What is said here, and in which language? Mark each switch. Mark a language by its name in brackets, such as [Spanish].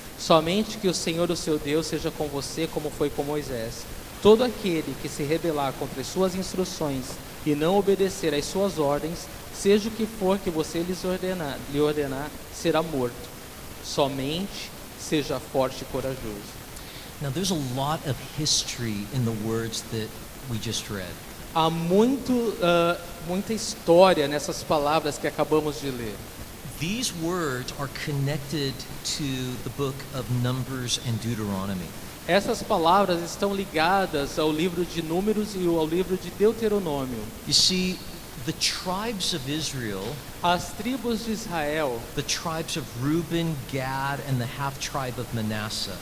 [Portuguese] Somente que o Senhor, o seu Deus, seja com você como foi com Moisés. Todo aquele que se rebelar contra as suas instruções e não obedecer às suas ordens, seja o que for que você lhe ordenar, será morto. Somente seja forte e corajoso. [English] Now there's a lot of history in the words that we just read. [Portuguese] Há muita história nessas palavras que acabamos de ler. [English] These words are connected to the book of Numbers and Deuteronomy. [Portuguese] Essas palavras estão ligadas ao livro de Números e ao livro de Deuteronômio. [English] You see, the tribes of Israel, [Portuguese] As tribos de Israel, [English] the tribes of Reuben, Gad, and the half tribe of Manasseh,